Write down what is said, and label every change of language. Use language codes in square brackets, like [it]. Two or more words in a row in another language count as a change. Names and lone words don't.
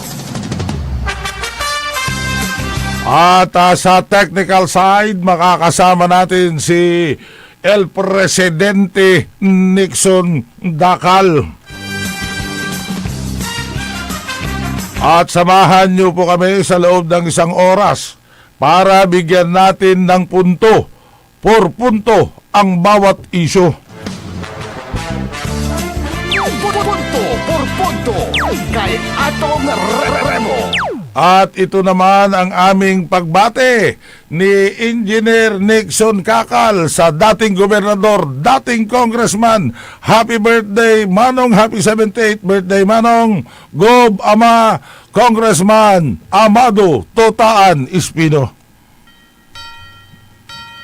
[tl] At sa [en] technical side, [tl] makakasama natin si El Presidente Nixon Dakal. At samahan niyo po kami sa loob ng 1 oras para bigyan natin ng punto por punto ang bawat isyu. Punto por punto kay Atong Remo. At ito naman ang aming pagbate ni Engineer Nixon Kakal sa dating gobernador, dating congressman. [en] Happy birthday, Manong. Happy 78th birthday, Manong. Gob Ama, Congressman Amado Tutaan Espino.